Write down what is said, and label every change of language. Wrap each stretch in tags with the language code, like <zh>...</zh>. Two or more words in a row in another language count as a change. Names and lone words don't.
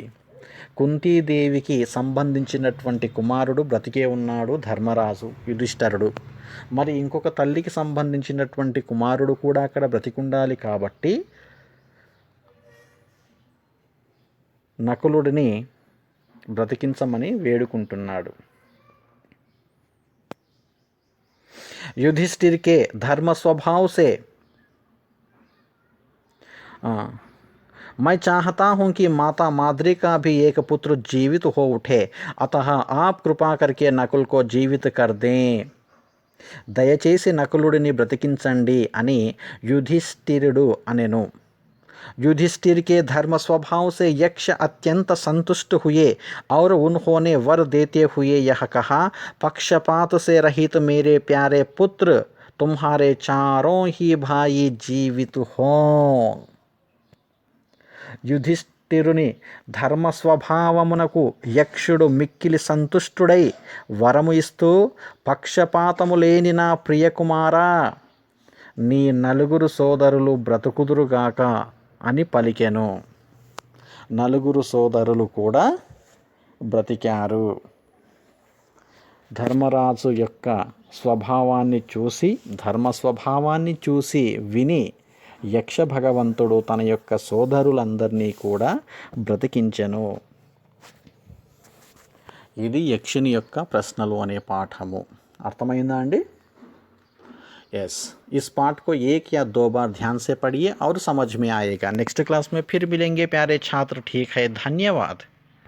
<te>కుంతీదేవికి సంబంధించినటువంటి కుమారుడు బ్రతికే ఉన్నాడు, ధర్మరాజు, యుధిష్ఠిరుడు. మరి ఇంకొక తల్లికి సంబంధించినటువంటి కుమారుడు కూడా అక్కడ బ్రతికుండాలి కాబట్టి నకులుడిని బ్రతికించమని వేడుకుంటున్నాడు.</te> <hi>युधिष्ठिर के धर्म स्वभाव से मैं चाहता हूँ कि माता माद्री का भी एक पुत्र जीवित हो उठे, अतः आप कृपा करके नकुल को जीवित कर दें.</hi> <te>దయచేసి నకులుడిని బ్రతికించండి అని యుధిష్ఠిరుడు అనెను.</te> <hi>युधिष्ठिर के धर्म स्वभाव से यक्ष अत्यंत संतुष्ट हुए और उन्होंने वर देते हुए यह कहा, पक्षपात से रहित मेरे प्यारे पुत्र, तुम्हारे चारों ही भाई जीवित हों।</hi> <te>యుధిష్ఠిరుని ధర్మస్వభావమునకు యక్షుడు మిక్కిలి సంతుష్టుడై వరము ఇస్తూ, పక్షపాతము లేని నా ప్రియకుమారా, నీ నలుగురు సోదరులు బ్రతుకుదురుగాక అని పలికెను. నలుగురు సోదరులు కూడా బ్రతికారు. ధర్మరాజు యొక్క స్వభావాన్ని చూసి, ధర్మ స్వభావాన్ని చూసి విని యక్ష భగవంతుడు తన యొక్క సోదరులందరినీ కూడా బ్రతికించెను. ఇది యక్షుని యొక్క ప్రశ్నలు అనే పాఠము. అర్థమైందా అండి?</te> <hi>यस, इस पाठ को 1 या 2 बार ध्यान से पढ़िए और समझ में आएगा.</hi> <en>next class</en> <hi>में फिर मिलेंगे प्यारे छात्र. ठीक है, धन्यवाद.</hi>